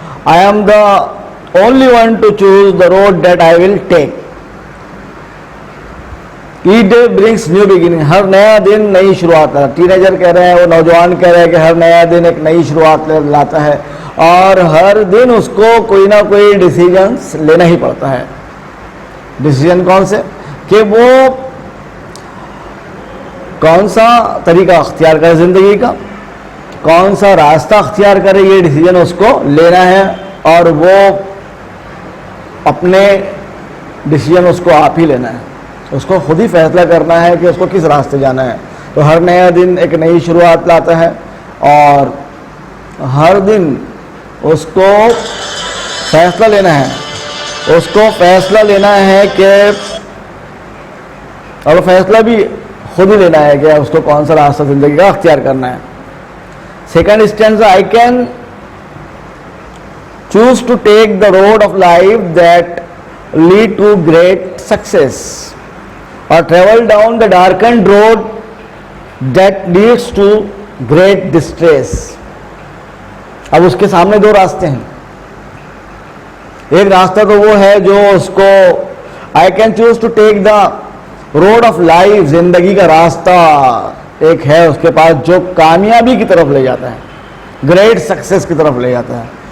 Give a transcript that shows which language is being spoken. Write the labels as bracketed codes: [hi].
[en] I am the only one to choose the road that I will take. Each day brings new beginning. [ur] ہر نیا دن نئی شروعات ہے. Ten ager کہہ رہے ہیں، وہ نوجوان کہہ رہے ہیں کہ ہر نیا دن ایک نئی شروعات لاتا ہے اور ہر دن اس کو کوئی نہ کوئی ڈیسیجنس لینا ہی پڑتا ہے. ڈیسیجن کون سے؟ کہ وہ کون سا طریقہ اختیار کرے زندگی کا، کون سا راستہ اختیار کرے، یہ ڈیسیجن اس کو لینا ہے. اور وہ اپنے ڈیسیجن اس کو آپ ہی لینا ہے، اس کو خود ہی فیصلہ کرنا ہے کہ اس کو کس راستے جانا ہے. تو ہر نیا دن ایک نئی شروعات لاتا ہے اور ہر دن اس کو فیصلہ لینا ہے. اس کو فیصلہ لینا ہے کہ، اور فیصلہ بھی خود ہی لینا ہے کہ اس کو کون سا راستہ زندگی کا اختیار کرنا ہے. [en] Second stanza, I can choose to take the road of life that lead to great success, or travel down the darkened road that leads to great distress. [ur] اب اس کے سامنے دو راستے ہیں. ایک راستہ تو وہ ہے جو اس کو [en] I can choose to take the road of life، [ur] زندگی کا راستہ ایک ہے اس کے پاس جو کامیابی کی طرف لے جاتا ہے، گریٹ سکسیس کی طرف لے جاتا ہے.